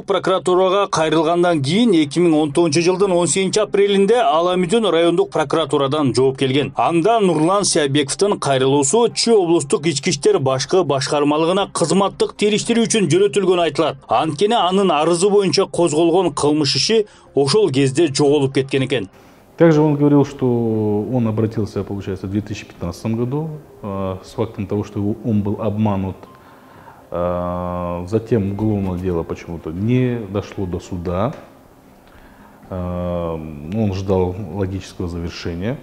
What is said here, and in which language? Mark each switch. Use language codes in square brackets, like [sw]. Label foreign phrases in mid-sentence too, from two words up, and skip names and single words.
[ky] прокуратурага кайрылгандан кийин 2019 жылдын 18 апрелинде Аламүдүн райондук прокуратурадан жооп келген. Анда Нурлан Сиябековдун кайрылуусу Чүй облустук ички иштер башкы башкармалыгына кызматтык териштирүү үчүн жөнөтүлгөн айтылат. Анткени анын арызы боюнча козголгон кылмыш иши ошол кезде жоголуп кеткен экен. [ru] Также он говорил, что он обратился, получается, в 2015 году с фактом того, что он был обманут. Затем уголовное дело почему-то не дошло до суда. Он ждал логического завершения.